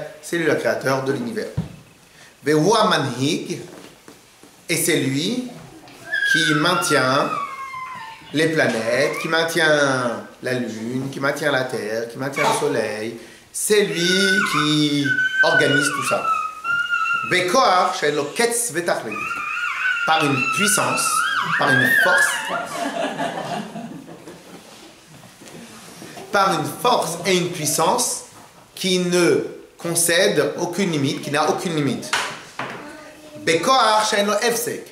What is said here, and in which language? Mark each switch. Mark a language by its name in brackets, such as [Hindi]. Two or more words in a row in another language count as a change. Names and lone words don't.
[French] C'est lui le créateur de l'univers. [Hebrew] והוא מנהיג. [French] Et c'est lui qui maintient les planètes, qui maintient la lune, qui maintient la terre, qui maintient le soleil. C'est lui qui organise tout ça. [Hebrew] בכח שלא קץ ותכלית. [French] Par une puissance, par une force et une puissance qui ne concède aucune limite, qui n'a aucune limite. [Hebrew] בכח שלא הפסק.